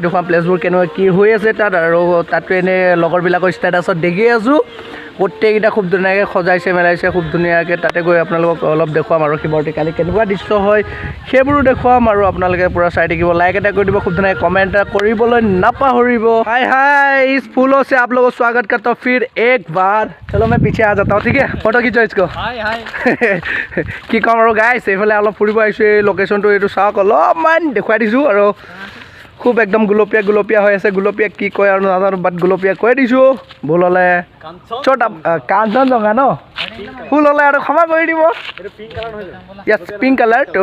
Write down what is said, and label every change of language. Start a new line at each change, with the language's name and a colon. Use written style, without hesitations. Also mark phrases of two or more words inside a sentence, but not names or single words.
Assamese: দেখুৱাম প্লেচবোৰ কেনেকুৱা কি হৈ আছে তাত আৰু তাতো এনেই লগৰবিলাকৰ ষ্টেটাছত দেখি আছোঁ গোটেইকেইটা খুব ধুনীয়াকৈ সজাইছে মেলাইছে খুব ধুনীয়াকৈ তাতে গৈ আপোনালোকক অলপ দেখুৱাম আৰু শিৱৰাত্ৰি কালি কেনেকুৱা দৃশ্য হয় সেইবোৰো দেখুৱাম আৰু আপোনালোকে পূৰা চাই থাকিব লাইক এটা কৰি দিব খুব ধুনীয়াকৈ কমেণ্ট এটা কৰিবলৈ নাপাহৰিব
Hindi: हाय इस फूलों से आप लोगों को स्वागत करता हूँ फिर एक बार चलो मैं पीछे आ जाता हूँ ठीक है फोटो खींचो इसको
Assamese: কি ক'ম আৰু গাইছ এইফালে অলপ ফুৰিব আহিছোঁ এই লোকেশ্যনটো এইটো চাওক অলপমান দেখুৱাই দিছোঁ আৰু খুব একদম গুলপীয়া হৈ আছে গুলপীয়া কি কয় আৰু নাজানো বাট গুলপীয়া কৈ দিছোঁ ভুল হ'লে ছোটা কাঞ্চনজংঘা ন ফুল হ'লে আৰু ক্ষমা কৰি দিব ইয়াত
English: pink colour
Assamese: তো